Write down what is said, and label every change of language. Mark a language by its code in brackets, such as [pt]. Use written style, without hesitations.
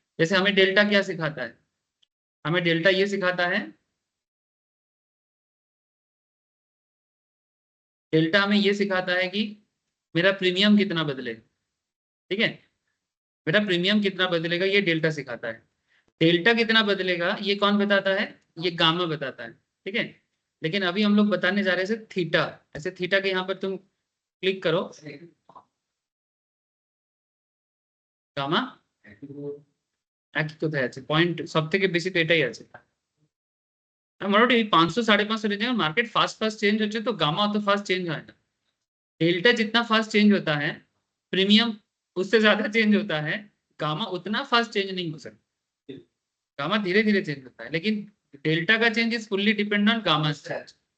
[hi] जैसे हमें डेल्टा क्या सिखाता है, हमें डेल्टा ये सिखाता है, डेल्टा हमें ये सिखाता है कि मेरा प्रीमियम कितना बदलेगा, ठीक है, मेरा प्रीमियम कितना बदलेगा ये डेल्टा सिखाता है। डेल्टा कितना बदलेगा ये कौन बताता है, ये गामा बताता है, ठीक है। लेकिन अभी हम लोग बताने जा रहे हैं थीटा, ऐसे थीटा के यहाँ पर तुम क्लिक करो, गामा [bn] একই কোথায় আছে পয়েন্ট, সব থেকে বেশি তো এটাই আছে। মোটামুটি 500 550 রেঞ্জ [hi] में मार्केट फास्ट फास्ट चेंज होते तो गामा तो फास्ट चेंज है ना। डेल्टा जितना फास्ट चेंज होता है, प्रीमियम उससे ज्यादा चेंज होता है, गामा उतना फास्ट चेंज नहीं हो सकता। गामा धीरे धीरे चेंज होता है, लेकिन डेल्टा का change is fully depend on gamma change.